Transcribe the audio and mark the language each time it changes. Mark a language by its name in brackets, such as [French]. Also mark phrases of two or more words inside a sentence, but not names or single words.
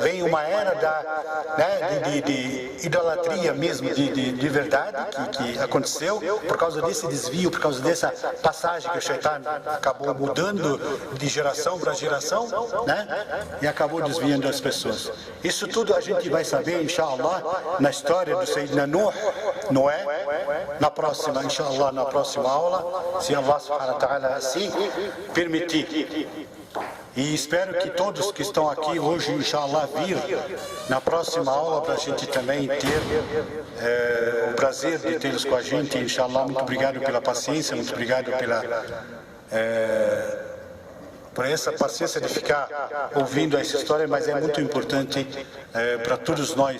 [Portuguese] Vem uma era de idolatria mesmo, de verdade, que aconteceu por causa desse desvio, por causa dessa passagem que o Shaitan acabou mudando de geração para geração, né? E acabou desviando as pessoas. Isso tudo a gente vai saber, inshallah, na história do Sayyidina Noé, na próxima, inshallah, na próxima aula, se [Arabic] الله سبحانه وتعالى [Portuguese] assim permitir. E espero que todos que estão aqui hoje, inshallah, vir na próxima aula para a gente também ter o prazer de tê-los com a gente, inshallah. Muito obrigado pela paciência, muito obrigado por essa paciência de ficar ouvindo essa história, mas é muito importante para todos nós.